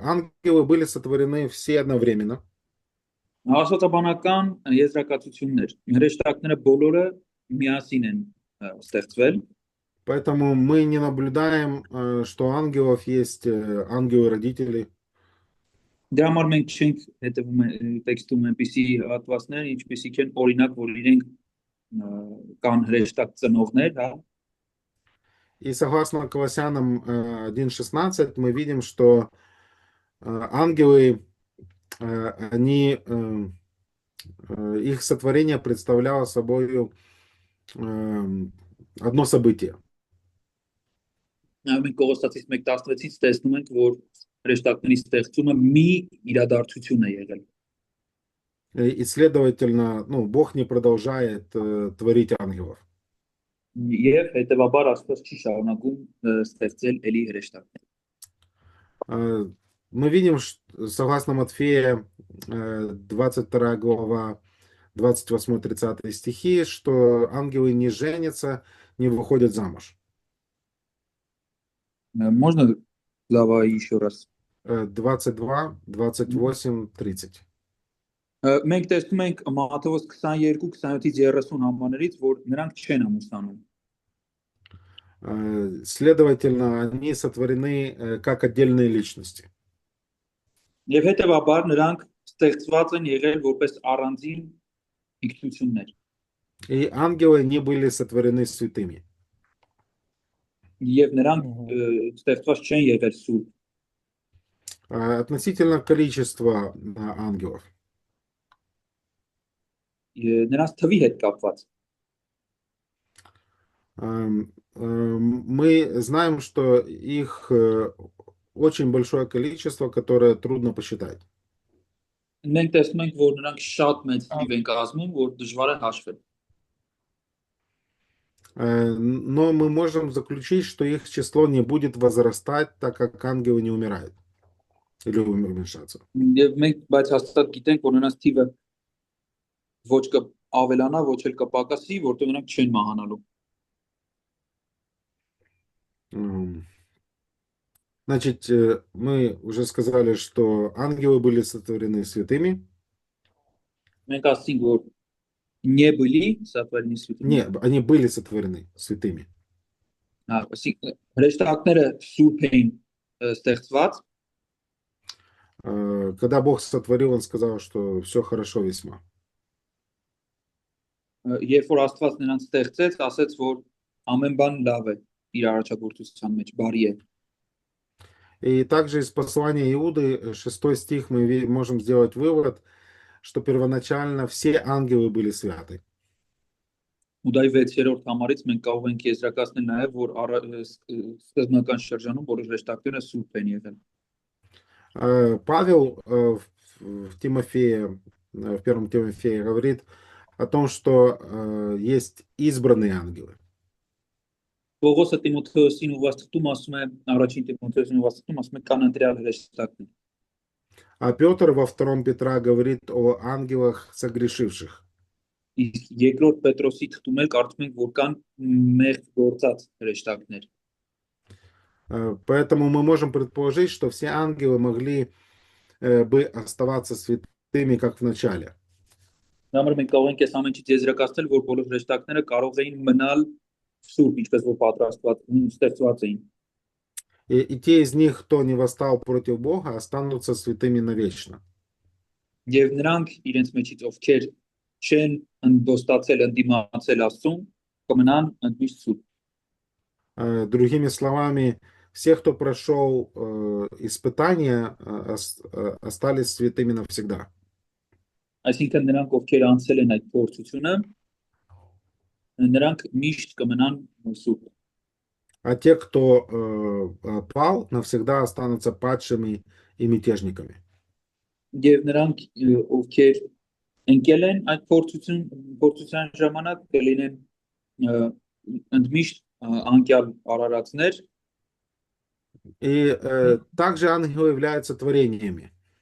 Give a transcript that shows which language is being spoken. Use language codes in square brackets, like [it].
[ru] Ангелы были сотворены все одновременно. [hy] Աստվածաբանական եզրակացություններ։ Հրեշտակները բոլորը միասին են ստեղծվել։ [ru] Поэтому мы не наблюдаем, что у ангелов есть ангелы-родители. [hy] Դրա համար մենք չենք հետևում տեքստում այնպիսի հատվածներ, ինչպիսիք են օրինակ, որ իրենք կան հրեշտակ ծնողներ, հա։ [ru] И согласно Колоссянам 1.16 мы видим, что ангелы, они, их сотворение представляло собой одно событие. [hy] Մենք Կողոսացից 1:16-ից տեսնում ենք, որ հրեշտակների ստեղծումը մի իրադարձություն է եղել։ [ru] И, следовательно, ну, Бог не продолжает творить ангелов. [hy] Եվ հետևաբար Աստված չի շարունակում ստեղծել էլի հրեշտակներ։ [ru] Мы видим, согласно Матфея 22 глава, 28-30 стихи, что ангелы не женятся, не выходят замуж. Можно глава еще раз? 22, 28, 30. [hy] Մենք տեսնում ենք Մատթեոս 22-27-ից 30 համարներից, որ նրանք չեն ամուսնանում։ [ru] Следовательно, они сотворены как отдельные личности. [hy] Եվ հետևաբար նրանք ստեղծված են եղել որպես առանձին ինքնություններ։ [ru] И ангелы не были сотворены святыми. [hy] Եվ նրանք ստեղծված չեն եղել սուրբ։ [ru] Относительно количества ангелов. [hy] Նրանց թվի հետ կապված։ [ru] Мы знаем, что их очень большое количество, которое трудно посчитать. [hy] Մենք տեսնում ենք, որ նրանք շատ մեծ թիվ են կազմում, որ դժվար է хашվել։ [ru] Но мы можем заключить, что их число не будет возрастать, так как ангелы не умирают или уменьшаться. [hy] Եվ մենք բայց հաստատ գիտենք, որ նրանց թիվը ոչ կավելանա, ոչ էլ կպակասի, որտեղ նրանք չեն մահանալու։ [ru] Значит, мы уже сказали, что ангелы были сотворены святыми. [hy] Մենք ասենք, որ [ru] не были сотворены святыми։ Не, они были сотворены святыми. [hy] Հրեշտակները սուրբ էին ստեղծված։ [ru] Когда Бог сотворил, Он сказал, что все хорошо весьма. [hy] Երբ որ Աստված նրանց ստեղծեց, ասեց, որ ամեն բան լավ է իր արարչագործության մեջ, բարի է։ [ru] И также из послания Иуды, 6 стих, мы можем сделать вывод, что первоначально все ангелы были святы. [hy] Ուդայի 6-րդ համարից մենք կարող ենք եզրակացնել նաև, որ սկզբնական շրջանում բոլոր հրեշտակները սուրբ են եղել։ [ru] Павел в Тимофея, в 1 Тимофея говорит о том, что есть избранные ангелы. [hy] Պողոսը Տիմոթեոսին ուղղորդում ասում է, առաջին Տիմոթեոսին ուղղորդում ասում է կան ընտրյալ հրեշտակներ։ [ru] А Петр во 2 Петра говорит о ангелах согрешивших. [hy] Իսկ երկրորդ Պետրոսի թղթում էլ կարդում ենք, որ կան մեղք գործած հրեշտակներ։ [ru] Поэтому мы можем предположить, что все ангелы могли бы оставаться святыми, как в начале. [hy] Համար մենք կարող ենք այս ամենից եզրակացնել, որ բոլոր հրեշտակները կարող էին մնալ սուրբ, ինչպես որ պատրաստված ստեղծված էին։ [ru] И те из них, кто не восстал против Бога, останутся святыми навечно. [hy] Եվ նրանք իրենց մեջից ովքեր չեն ընդոստացել ընդդիմացել Աստծուն, կմնան ընդմիշտ սուրբ։ [ru] Другими словами, все, кто прошел испытания, остались святыми навсегда. [hy] Այսինքն նրանք, ովքեր անցել են այդ փորձությունը, նրանք միշտ կմնան սուրբ։ [ru] А те, кто пал, навсегда останутся падшими и мятежниками. [hy] Եվ նրանք, ովքեր ընկել են այդ փորձության ժամանակ, կլինեն ընդմիշտ անկյալ արարածներ, [ru] И также ангелы являются творениями.